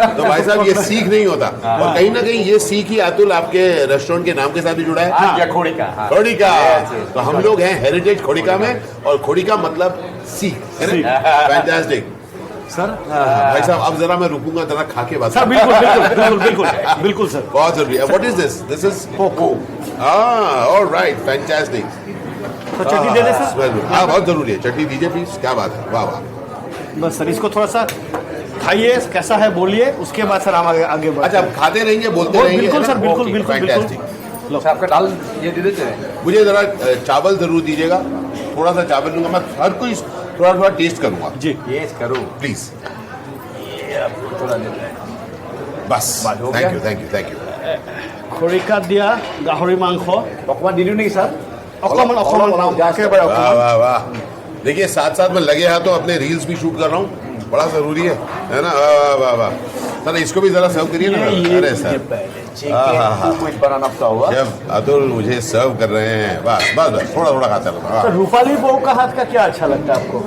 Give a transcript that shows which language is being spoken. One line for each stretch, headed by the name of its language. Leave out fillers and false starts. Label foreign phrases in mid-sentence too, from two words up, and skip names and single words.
Hindi: तो भाई साहब ये सीख नहीं होता। और कहीं ना कहीं ये सीख ही अतुल आपके रेस्टोरेंट के नाम के साथ भी जुड़ा है, खोड़िका। तो हम लोग हैं हेरिटेज खोड़िका में, और खोड़िका मतलब सीख। फैंटास्टिक सर। भाई साहब अब जरा मैं रुकूंगा, जरा खा के बात। सर बिल्कुल बिल्कुल बिल्कुल बिल्कुल सर, बहुत जरूरी है।
English: What is this? This is Poko. Alright, fantastic.
Hindi: तो चटनी दे दे सर। हाँ बहुत जरूरी है, चटनी दीजिए प्लीज। क्या बात है, वाह वाह। बस सर इसको थोड़ा सा खाइए, कैसा है बोलिए, उसके बाद सर हम आगे बढ़ते। अच्छा, आप खाते रहेंगे, बोलते रहेंगे। बिल्कुल सर, बिल्कुल बिल्कुल फैंटास्टिक। आपका दाल ये दे देते हैं मुझे जरा चावल जरूर दीजिएगा, थोड़ा सा चावल लूंगा मैं, हर कोई थोड़ा टेस्ट करूंगा जी। ये करो प्लीज। थोड़ा देते हैं बस
English: thank you.
Assamese: খৰিকাত দিয়া গাহৰি মাংস অকমান দিলো নেকি স্যার? অকমান একেবাৰে
Hindi: वाह
Assamese: অকমান।
Hindi: वाह वाह। देखिए साथ साथ में लगे हाथों अपने रील्स भी शूट कर रहा हूँ, बड़ा जरूरी है ना? वाह वाह वाह। सर इसको भी जरा सर्व करिए ना। अरे सर बनाना हुआ शेफ अतुल मुझे सर्व कर रहे हैं, बस बस बस थोड़ा थोड़ा खाता रहूंगा। सर रूपाली बहू का हाथ का क्या अच्छा लगता है आपको?